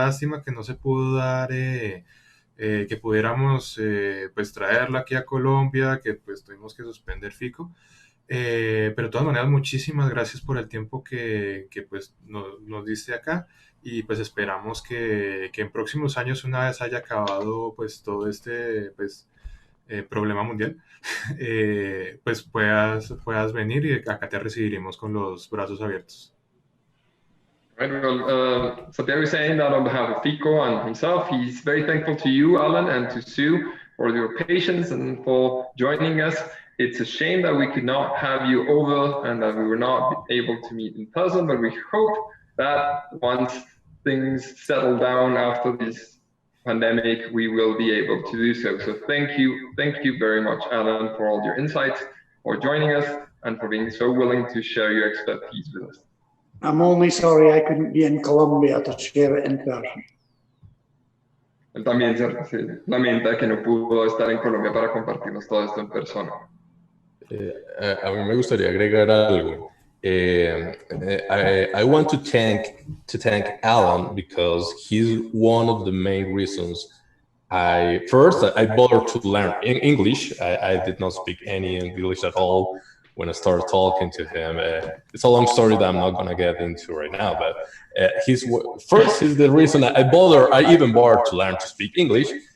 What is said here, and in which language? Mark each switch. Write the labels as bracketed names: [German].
[Spanish] Lástima que no se pudo dar, que pudiéramos pues traerla aquí a Colombia, que pues tuvimos que suspender FICO, pero de todas maneras muchísimas gracias por el tiempo que pues nos diste acá. Y pues esperamos que en próximos años, una vez haya acabado pues todo este pues problema mundial, pues puedas venir y acá te recibiremos con los brazos abiertos. [English] Right, well, Santiago is saying that on behalf of FICO and himself, he's very thankful to you, Alan, and to Sue for your patience and for joining us. It's a shame that we could not have you over and that we were not able to meet in person, but we hope that once things settle down after this pandemic, we will be able to do so. So thank you very much, Alan, for all your insights, for joining us, and for being so willing to share your expertise with us. I'm only sorry I couldn't be in Colombia to share it in person. [Spanish] él también se lamenta que no pudo estar en Colombia para compartirnos todo esto en persona. A mí me gustaría agregar algo. [English] I want to thank Alan because he's one of the main reasons I bothered to learn English. I did not speak any English at all when I started talking to him. It's a long story that I'm not going to get into right now, but he's the reason I even bothered to learn to speak English.